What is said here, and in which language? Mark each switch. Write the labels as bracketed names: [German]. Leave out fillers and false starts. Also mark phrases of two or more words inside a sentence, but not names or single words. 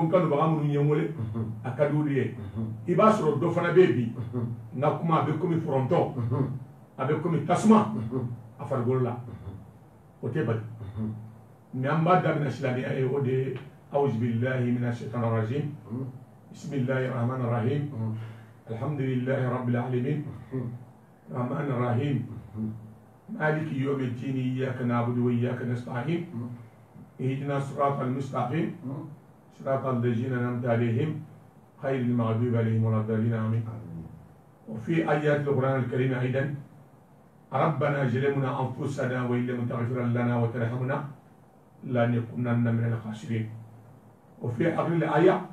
[Bambara] n kanubaga minnu ye n wele a ka di olu ye i b'a sɔrɔ dɔ fana bɛ yen bi n ka kuma a bɛ komi fɔrɔntɔ a bɛ komi tasuma a farikolo la o tɛ bali mais an b'a daminɛ silamɛya ye o de ye [Arabic] أعوذ بالله من الشيطان الرجيم بسم الله الرحمن الرحيم الحمد لله رب العالمين الرحمن الرحيم مالك يوم الدين إياك نعبد وإياك نستعين اهدنا الصراط المستقيم صراط الذين أنعمت عليهم غير المغضوب عليهم ولا الضالين آمين وفي آيات القرآن الكريم أيضا ربنا ظلمنا أنفسنا وإن لم تغفر لنا وترحمنا لنكونن من الخاسرين وفي آخر الآية